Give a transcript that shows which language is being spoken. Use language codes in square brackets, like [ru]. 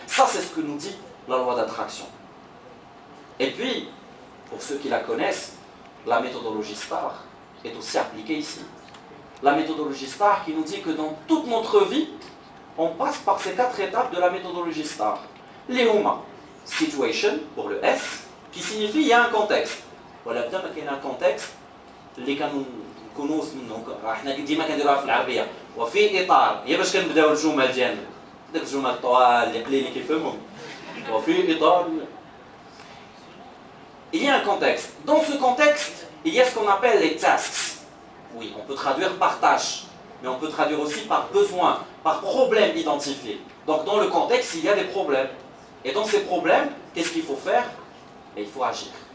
[fr] Ça, c'est ce que nous dit la loi d'attraction. Et puis, pour ceux qui la connaissent, la méthodologie STAR est aussi appliquée ici. La méthodologie STAR qui nous dit que dans toute notre vie, on passe par ces 4 étapes de la méthodologie STAR. L'EOMA, situation, pour le S, qui signifie il y a un contexte. Voilà, bien qu'il y a un contexte, les canons [ar] كنوز منه احنا ديما كنديروها في العربيه وفي اطار هي باش كنبداو الجمل ديالنا داك الجمل الطوال اللي قليل اللي كيفهمهم وفي اطار. [fr] Il y a un contexte. Dans ce contexte, il y a ce qu'on appelle les tasks. Oui, on peut traduire par tâche, mais on peut traduire aussi par besoin, par problème identifié. Donc dans le contexte, il y a des problèmes. Et dans ces problèmes, qu'est-ce qu'il faut faire? Et il faut agir.